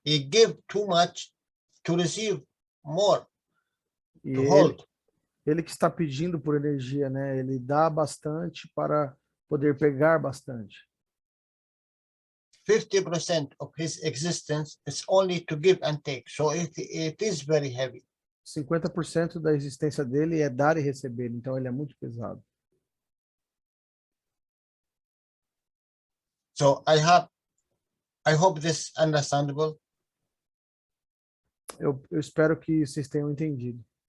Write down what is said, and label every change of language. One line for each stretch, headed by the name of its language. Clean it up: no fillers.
English: He give too much to receive more,
Portuguese: E
English: to hold.
Portuguese: ele que está pedindo por energia, né? Ele dá bastante para poder pegar bastante.
English: 50% of his existence is only to give and take, so it is very heavy.
Portuguese: 50% da existência dele é dar e receber, então ele é muito pesado.
English: So I hope this understandable.
Portuguese: Eu espero que vocês tenham entendido.